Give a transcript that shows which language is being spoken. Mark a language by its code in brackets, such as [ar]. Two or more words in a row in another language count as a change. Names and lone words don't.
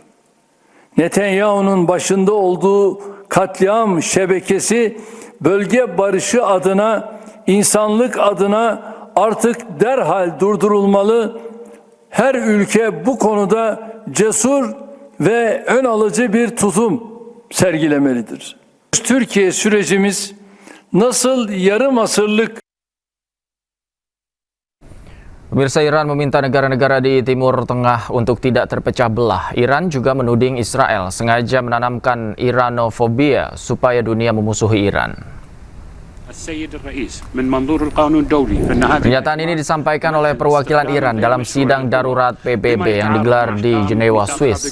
[tr] Netanyahu'nun başında olduğu katliam şebekesi bölge barışı adına, insanlık adına artık derhal durdurulmalı. Her ülke bu konuda cesur ve ön alıcı bir tutum sergilemelidir. Türkiye sürecimiz nasıl yarım asırlık. [id] Pemirsa, Iran meminta negara-negara di Timur Tengah untuk tidak terpecah belah. Iran juga menuding Israel sengaja menanamkan Iranofobia supaya dunia memusuhi Iran. Pernyataan ini disampaikan oleh perwakilan Iran dalam sidang darurat PBB yang digelar di Jenewa, Swiss.